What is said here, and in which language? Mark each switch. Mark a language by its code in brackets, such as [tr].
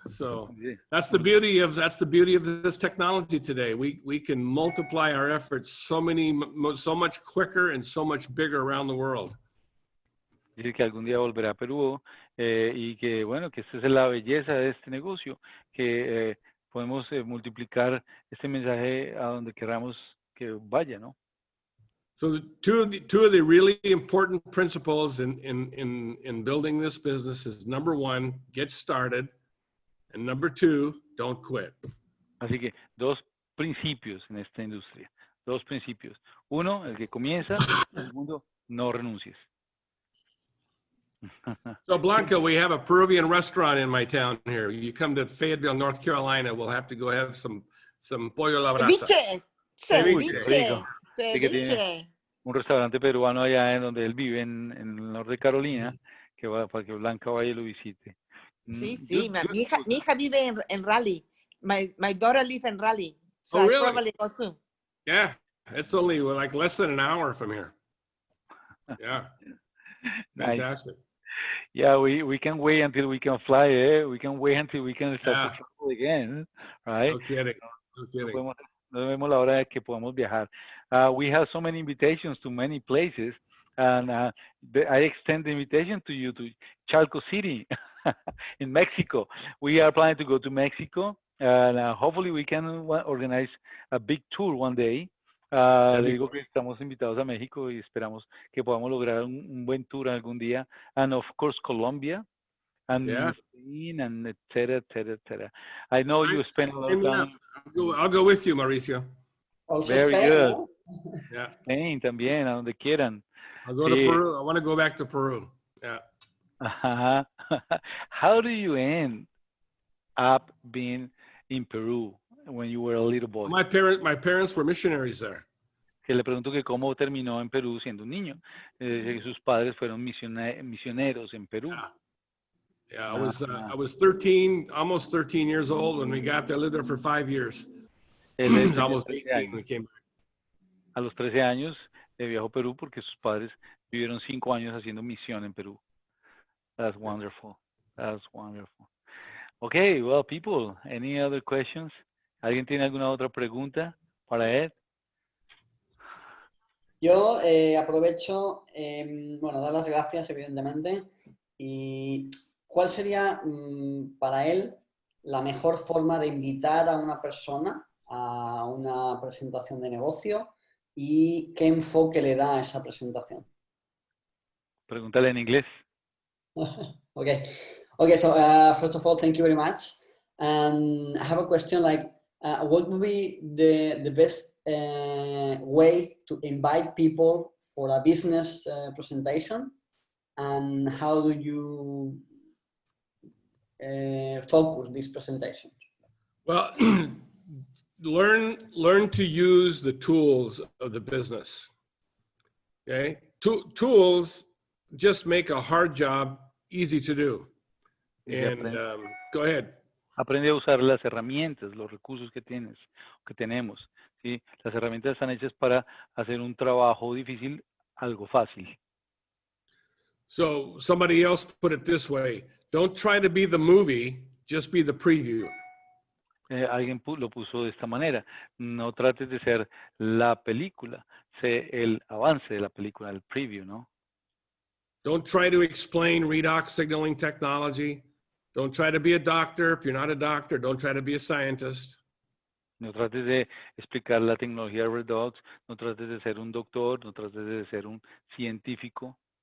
[en] So that's the beauty of this technology today. We can multiply our efforts so much quicker and so much bigger around the world. [es] Dice que algún día volverá a Perú y que bueno, que esta es la belleza de este negocio, que podemos multiplicar este mensaje a donde queramos que vaya, ¿no? [en] So two of the really important principles in building this business is, number one, get started, and number two, don't quit. [es] Así que dos principios en esta industria, dos principios. Uno, el que comienza, el segundo, no renuncies. [en] So Blanca, we have a Peruvian restaurant in my town here. You come to Fayetteville, North Carolina, we'll have to go have some pollo a la brasa. Ceviche. [es] Tiene un restaurante peruano allá en donde él vive, en el norte de Carolina, para que Blanca vaya y lo visite. Sí, mi hija vive en Raleigh. [en] My daughter lives in Raleigh. So oh, really? I probably go soon. Yeah, it's only like less than an hour from here. Yeah, fantastic. Yeah, we can wait until we can fly. We can wait until we can start to travel again, right? No kidding. No kidding. [es] No vemos la hora de que podamos viajar. [en] We have so many invitations to many places, and I extend the invitation to you to Chalco City in Mexico. We are planning to go to Mexico, and hopefully we can organize a big tour one day. [es] Le digo que estamos invitados a México y esperamos que podamos lograr un buen tour algún día. [en] And of course, Colombia, and Spain, and et cetera. I know you spend a lot of time. I'll go with you, Mauricio. Also Very Spain, good. Yeah. [es] Spain también, a donde quieran. [en] I'll go to Peru. I want to go back to Peru. Yeah. How do you end up been in Peru when you were a little boy? My parents were missionaries there. [es] Que le pregunto que cómo terminó en Perú siendo un niño. Dice que sus padres fueron misioneros en Perú. [en] Yeah, I was 13, almost 13 years old when we got there. I lived there for 5 years. Almost 18 we came back. [es] A los 13 años viajó a Perú porque sus padres vivieron 5 años haciendo misión en Perú. [en] That's wonderful. That's wonderful. Okay, well, people, any other questions? [es] ¿Alguien tiene alguna otra pregunta para Ed? Yo aprovecho, bueno, dar las gracias, evidentemente. Y ¿cuál sería para él la mejor forma de invitar a una persona a una presentación de negocio y qué enfoque le da a esa presentación? Pregúntale en inglés. [en] Okay, so first of all, thank you very much. And I have a question like, what would be the best way to invite people for a business presentation? And how do you focus this presentation? Well, learn to use the tools of the business. Okay, tools just make a hard job easy to do. And go ahead. [es] Aprende a usar las herramientas, los recursos que tenemos. ¿Sí? Las herramientas están hechas para hacer un trabajo difícil algo fácil. [en] So somebody else put it this way: don't try to be the movie, just be the preview. [es] Alguien lo puso de esta manera: no trates de ser la película, sé el avance de la película, el preview, ¿no? [en] Don't try to explain redox signaling technology. Don't try to be a doctor. If you're not a doctor, don't try to be a scientist. [es] No trates de explicar la tecnología redox, no trates de ser un doctor, no trates de ser un científico.